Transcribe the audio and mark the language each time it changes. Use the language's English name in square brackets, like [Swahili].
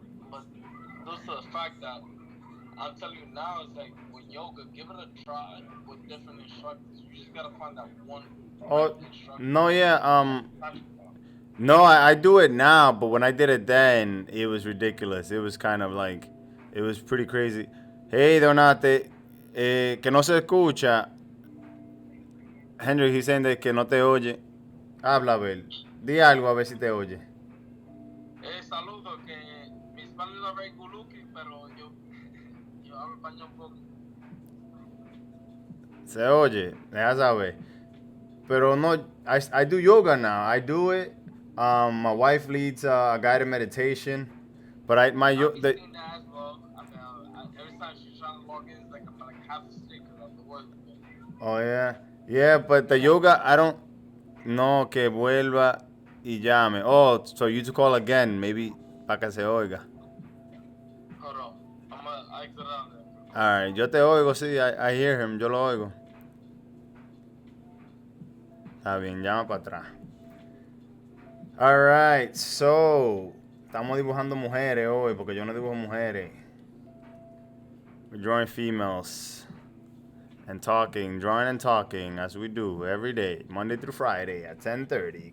[English] But due to the fact that I'm telling you now, it's like with yoga, give it a try with different instructors. You just gotta find that one right Oh instructor. no, yeah. Not you. No, I do it now, but when I did it then, it was ridiculous. It was kind of like, it was pretty crazy. [Spanish] Hey, Donate, que no se escucha. [English] Henry, he's saying that [Spanish] que no te oye. Habla, Abel. Di algo a ver si te oye. Saludo, que mi español no es guluki, pero yo hablo español un poco. Se oye, deja saber. Pero no, [English] I do yoga now. I do it. My wife leads a guided meditation, but I'll be seeing that as well. I mean, every time she's trying to log in, it's like I'm like half asleep because of the work. Oh yeah, but the yoga I don't. [Spanish] No, que vuelva y llame. [English] Oh, so you to call again, maybe [Spanish] para que se oiga. [English] Hold on, I exit out there. [Spanish] Alright, yo te oigo, sí, [English] I hear him, [Spanish] yo lo oigo. Está bien, llama para atrás. Alright, so, estamos dibujando mujeres hoy, porque yo no dibujo mujeres. [English] We're drawing females. And talking, drawing and talking, as we do every day, Monday through Friday at 10:30.